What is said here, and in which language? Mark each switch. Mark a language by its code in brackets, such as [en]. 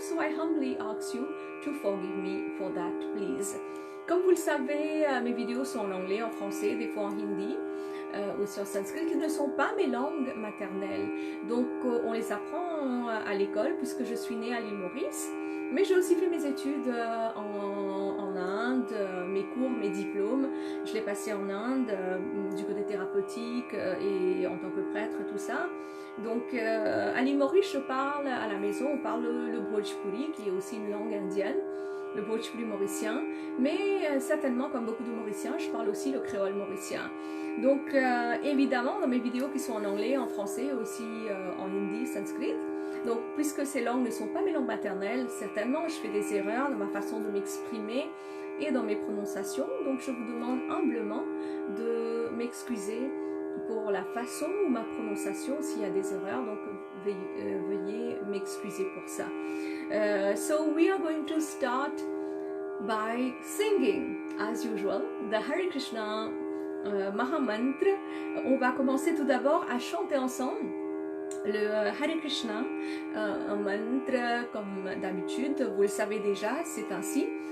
[en] So I humbly ask you to forgive me for that, please. [fr] Comme vous le savez, mes vidéos sont en anglais, en français, des fois en hindi, aussi en sanskrit, qui ne sont pas mes langues maternelles. Donc on les apprend à l'école, puisque je suis née à l'île Maurice. Mais j'ai aussi fait mes études en Inde, mes cours, mes diplômes. Je l'ai passé en Inde, du côté thérapeutique et en tant que prêtre, tout ça. Donc à l'île Maurice, je parle à la maison, on parle le Bhojpuri, qui est aussi une langue indienne. Le Bhojpuri mauricien, mais certainement, comme beaucoup de Mauriciens, je parle aussi le créole mauricien. Donc, évidemment, dans mes vidéos qui sont en anglais, en français, aussi en hindi, sanskrit, donc, puisque ces langues ne sont pas mes langues maternelles, certainement, je fais des erreurs dans ma façon de m'exprimer et dans mes prononciations. Donc, je vous demande humblement de m'excuser pour la façon ou ma prononciation s'il y a des erreurs. Donc, veuillez m'excuser pour ça. [en] So we are going to start by singing, as usual, the Hare Krishna Mahamantra. [fr] On va commencer tout d'abord à chanter ensemble le Hare Krishna, un mantra comme d'habitude, vous le savez déjà, c'est ainsi.